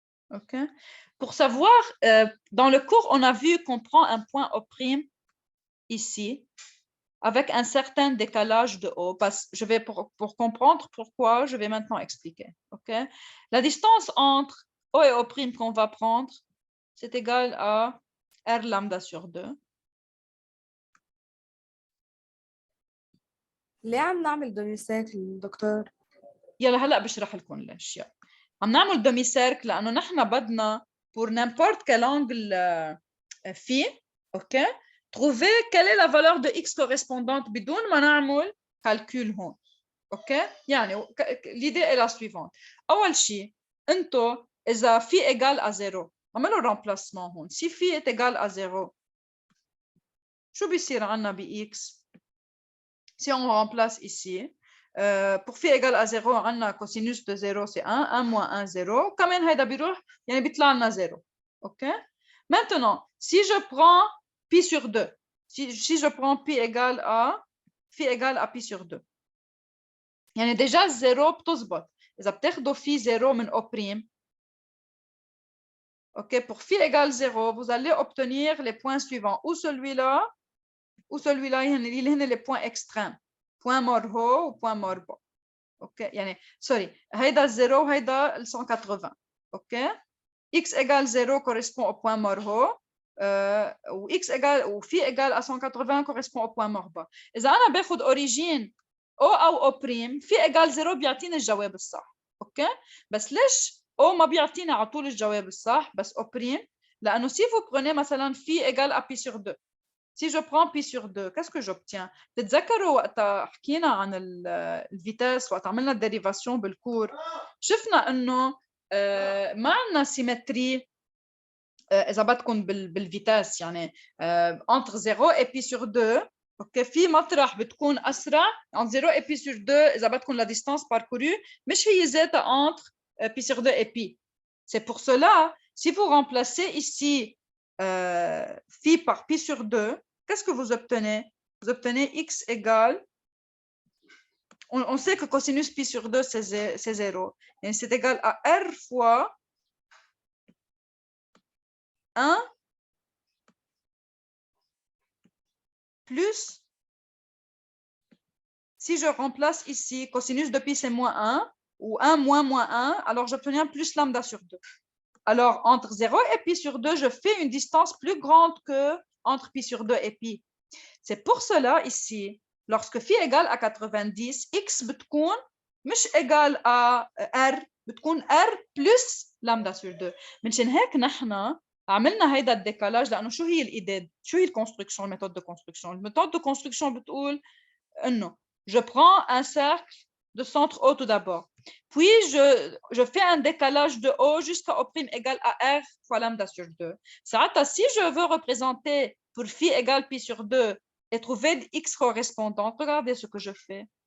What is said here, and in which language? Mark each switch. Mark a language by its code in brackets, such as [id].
[fr] Okay. Pour savoir, dans le cours, on a vu qu'on prend un point O' ici, avec un certain décalage de O. Je vais pour comprendre pourquoi, je vais maintenant expliquer. Okay. La distance entre O et O' qu'on va prendre, c'est égal à R lambda sur 2. [ar] ليه عم نعمل دمي سيركل دكتور؟ يلا هلا بشرح لكم الاشياء. عم نعمل دمي سيركل لانه نحن بدنا [fr] pour n'importe quel angle phi, OK, trouver quelle est la valeur de x correspondante [ar] بدون ما نعمل [fr] calcul [ar] هون. [fr] OK, [ar] يعني [fr] l'idée est la suivante. [ar] اول شيء انتو اذا [fr] phi égale à 0 [ar] عملوا remplacement هون. [fr] Si phi est égal à 0 [ar] شو بيصير عنا ب [fr] x? Si on remplace ici, pour phi égale à 0, on a cosinus de 0, c'est 1, 1 moins 1, 0. Quand même, il y a 0. OK? Maintenant, si je prends pi sur 2, si je prends pi égale à pi sur 2, il y a déjà 0 [ar] بتزبط. إذا بتاخدوا [fr] phi 0 [ar] من [fr] O', OK, pour phi égale 0, vous allez obtenir les points suivants. Ou celui-là, il y a les points extrêmes. Point mort haut ou point mort bas. OK, sorry, [ar] هيدا 0 وهيدا 180. [fr] OK, x égale 0 correspond au point mort haut, ou x égale ou phi égale à 180 correspond au point mort bas. [ar] إذا أنا باخد [fr] origine O [ar] أو O', [fr] phi égale 0 [ar] بيعطيني الجواب الصح. OK, بس ليش O ما بيعطينا على طول الجواب الصح بس O'؟ لأنه [fr] si vous prenez [ar] مثلا [fr] phi égale à pi sur 2. Si je prends pi sur 2, qu'est-ce que j'obtiens? [ar] تتذكروا وقت حكينا عن الفيتاس وقت عملنا الديريفاسيون بالكور شفنا انه ما عندنا سيمتري اذا بدكم بالفيتاس يعني [fr] entre 0 et pi sur 2. [ar] اوكي في مطرح بتكون اسرع [fr] entre 0 et pi sur 2 [ar] اذا بدكم [fr] la distance parcourue [ar] مش هي ذاتها [fr] entre pi sur 2 et pi. C'est pour cela si vous remplacez ici phi par pi sur 2, qu'est-ce que vous obtenez? Vous obtenez x égale, on sait que cosinus pi sur 2 c'est 0, et c'est égal à r fois 1 plus, si je remplace ici, cosinus de pi c'est moins 1, ou 1 moins 1, alors j'obtiens plus lambda sur 2. Alors, entre 0 et pi sur 2, je fais une distance plus grande que entre pi sur 2 et pi. C'est pour cela, ici, lorsque phi égale à 90, x [ar] بتكون مش [fr] égal à r, [ar] بتكون [fr] r plus lambda sur 2. [ar] منشان هيك نحن عملنا هيدا الديكالاج لأنه شو هي الإيداد؟ شو هي الكونستركشن؟ الميثود دو كونستركشن. الميثود دو كونستركشن بتقول إنه [fr] je prends un cercle de centre O tout d'abord. Puis, je fais un décalage de O jusqu'à O' égale à R fois lambda sur 2. Si je veux représenter pour phi égale pi sur 2 et trouver x correspondante, regardez ce que je fais.